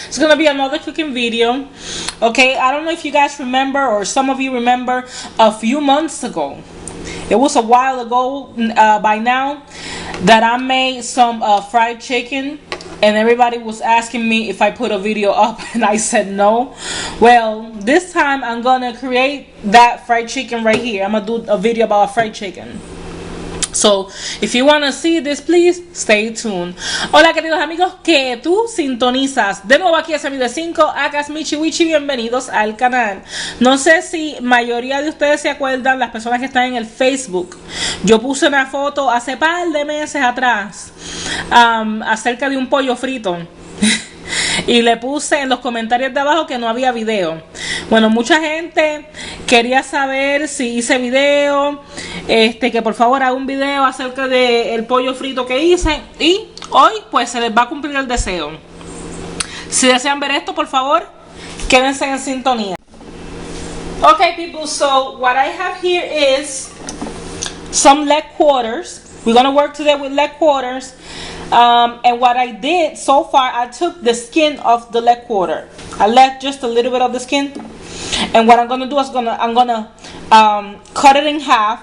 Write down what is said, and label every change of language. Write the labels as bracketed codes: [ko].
[en] It's gonna be another cooking video. Okay, I don't know if you guys remember, or some of you remember, a few months ago, it was a while ago by now, that I made some fried chicken. And everybody was asking me if I put a video up, and I said no. Well, this time I'm gonna create that fried chicken right here. I'm gonna do a video about fried chicken. So, if you wanna see this, please stay tuned. [es] Hola queridos amigos que tú sintonizas de nuevo aquí a Semi de 5, acá es Michi Wichi, bienvenidos al canal. No sé si mayoría de ustedes se acuerdan, las personas que están en el Facebook. Yo puse una foto hace par de meses atrás acerca de un pollo frito. Y le puse en los comentarios de abajo que no había video. Bueno, mucha gente quería saber si hice video, que por favor haga un video acerca del pollo frito que hice. Y hoy pues se les va a cumplir el deseo. Si desean ver esto, por favor, quédense en sintonía. [en] Okay people, so what I have here is some leg quarters. We're gonna work today with leg quarters. And what I did so far, I took the skin off the leg quarter. I left just a little bit of the skin. And what I'm gonna do is I'm gonna cut it in half.